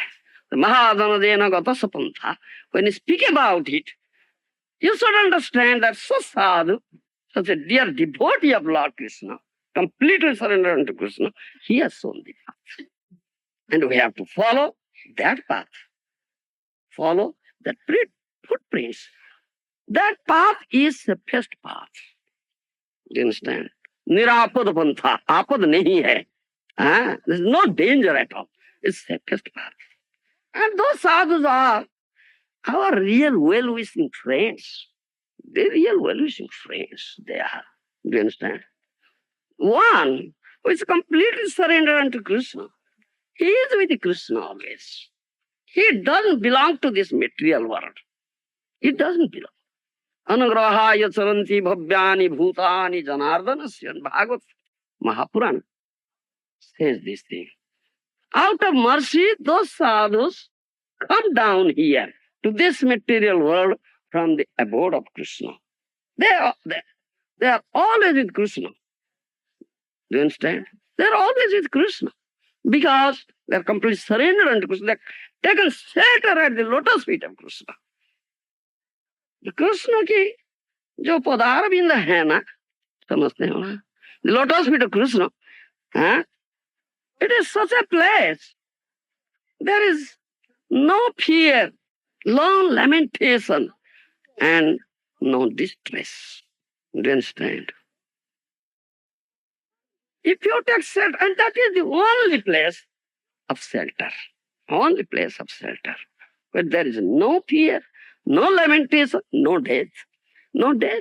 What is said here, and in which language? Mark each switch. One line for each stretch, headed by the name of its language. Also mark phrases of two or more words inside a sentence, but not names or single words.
Sanskrit: The Mahajana Jena Gata Sapantha,
English: when you speak about it, you should understand that so sadhu, such a dear devotee of Lord Krishna, completely surrendered unto Krishna, he has shown the path. And we have to follow that path. Follow that footprints. That path is the best path. Do you understand?
Hindi: Nirapad pantha. Apad nahi hai.
English: There's no danger at all. It's the best path. And those sadhus are our real well-wishing friends. They're real well-wishing friends. They are. Do you understand? one who is completely surrendered unto Krishna, he is with Krishna always. He doesn't belong to this material world. It doesn't belong.
Sanskrit: Anugrahaya charanti bhavyani bhutani janardanasya.
English: Bhagavad Mahapurana says this thing. Out of mercy, those sadhus come down here to this material world from the abode of Krishna. They are always with Krishna. Do you understand? They are always with Krishna because they are completely surrendered unto Krishna. They taken shelter at the lotus feet of Krishna.
Hindi: The Krishna की जो पदार बिंद है ना, समझते हो ना?
English: The lotus feet of Krishna, it is such a place. There is no fear, no lamentation, and no distress. Do you understand? If you take shelter, and that is the only place of shelter, only place of shelter, where there is no fear, no lamentation, no death, no death.